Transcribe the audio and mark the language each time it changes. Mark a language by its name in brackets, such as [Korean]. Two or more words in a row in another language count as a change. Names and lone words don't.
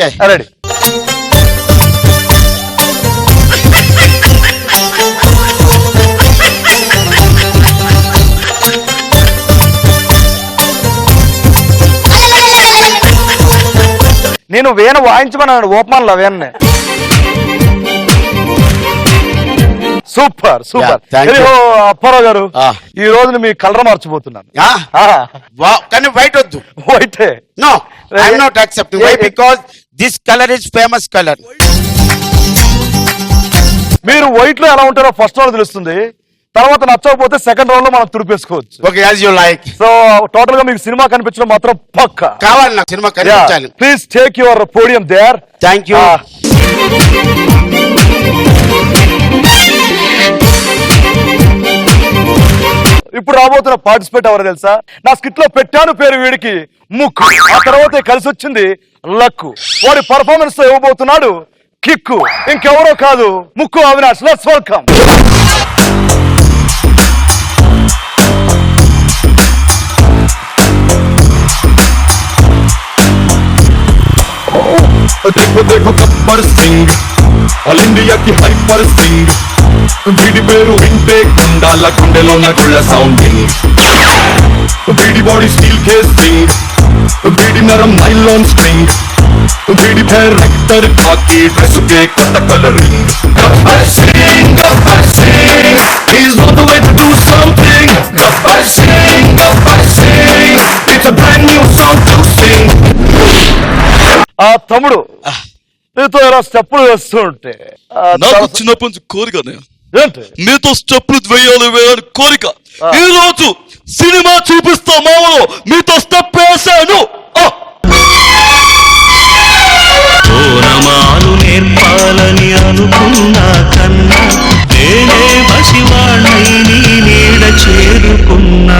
[Telugu] రెడీ. నేను వీణ వాయించమన్నాడు ఓపమాన్లో వీణనే. సూపర్ సూపర్. అప్పారావు గారు, ఈ రోజు మీ కలర్ మార్చిపోతున్నాను. కానీ వైట్ వద్దు. వైట్ [English] No, I am not accepting. Why? Because this color is famous color. [Telugu] మీరు వైట్ లో ఎలా ఉంటారో [English] first round [Telugu] తెలుస్తుంది, తర్వాత నచ్చకపోతే [English] second round [Telugu] లో మనం తుడిపేసుకోవచ్చు. [English] Okay, as you like. so total [Telugu] గా మీకు సినిమా కనిపించడం మాత్రం పక్కా కావాలి. నాకు సినిమా కనిపించాలి. [English] Please take your podium there. Thank you. [Telugu] ఇప్పుడు రాబోతున్న పార్టిసిపేట్ ఎవరు తెలుసా? నా స్కిట్ లో పెట్టాను పేరు వీడికి ముక్కు, ఆ తర్వాత కలిసి వచ్చింది లక్కు. వాడి పర్ఫార్మెన్స్ తో ఇవ్వబోతున్నాడు కిక్కు, ఇంకెవరో కాదు ముక్కు అవినాష్. [English] Let's welcome. [Hindi] देखो देखो [Telugu] गब्बर सिंह [English] all India [Telugu] కి హైపర్ సింగ్ వీడి పేరు వింటే గుండాల గుండెలో గుళ్ళ సౌండింగ్ వీడి బాడీ [English] steel casing [Telugu] వీడి నరం [English] nylon string [Telugu] వీడి పేరు రెక్టర్ కాకి డ్రెస్ కే కొత్త కలరింగ్ గబ్బర్ సింగ్ [English] he's on the way to do something. Gabbar Singh it's a brand new song to sing. [Telugu] ఆ తమ్ముడు నీతో ఇలా స్టెప్పులు వేస్తూ ఉంటే నాకు చిన్నప్పటి నుంచి కోరిక అన్నయ్య. ఏంటి మీతో స్టెప్లు వేయాలని కోరిక. ఈ రోజు సినిమా చూపిస్తా మామూలు మీతో స్టెప్ వేసాను. ఓనమాలు నేర్పాలని అనుకున్నా కన్నా నేనే పసివాణ్ణై నీ నీడ చేరుకున్నా.